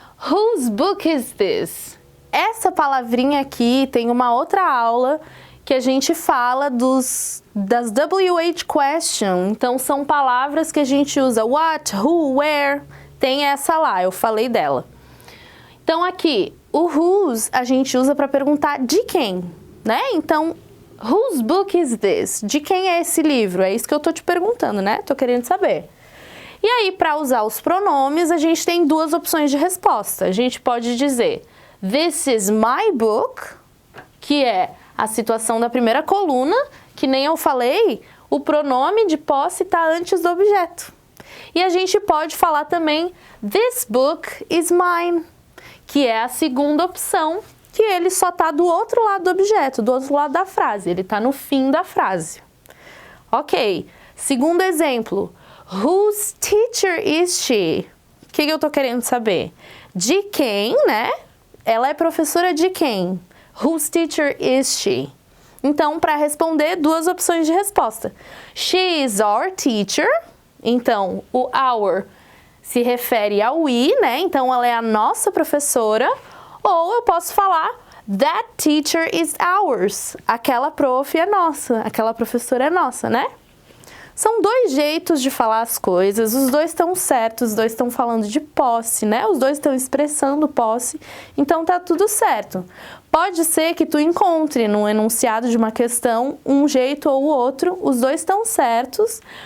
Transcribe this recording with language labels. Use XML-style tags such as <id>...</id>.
<en>Whose book is this?</en> <pt>Essa palavrinha aqui tem uma outra aula que a gente fala das WH question. Então, são palavras que a gente usa what, who, where. Tem essa lá, eu falei dela. Então, aqui, o whose a gente usa para perguntar de quem, né?</pt> <en>Então, whose book is this?</en> <pt>De quem é esse livro? É isso que eu tô te perguntando, né? Tô querendo saber. E aí, para usar os pronomes, a gente tem duas opções de resposta. A gente pode dizer,</pt> <en>this is my book,</en> <pt>que é a situação da primeira coluna, que nem eu falei, o pronome de posse está antes do objeto. E a gente pode falar também,</pt> <en>this book is mine,</en> <pt>que é a segunda opção, que ele só está do outro lado do objeto, do outro lado da frase, ele está no fim da frase.</pt> <en>Ok,</en> <pt>segundo exemplo,</pt> <en>whose teacher is she?</en> <pt>O que eu estou querendo saber? De quem, né? Ela é professora de quem?</pt> <en>Whose teacher is she?</en> <pt>Então, para responder, duas opções de resposta.</pt> <en>She is our teacher.</en> <pt>Então, o our se refere ao we, né? Então, ela é a nossa professora. Ou eu posso falar,</pt> <en>that teacher is ours.</en> <pt>Aquela prof é nossa, aquela professora é nossa, né? São dois jeitos de falar as coisas, os dois estão certos, os dois estão falando de posse, né? Os dois estão expressando posse, então tá tudo certo. Pode ser que tu encontre no enunciado de uma questão um jeito ou o outro, os dois estão certos.</pt>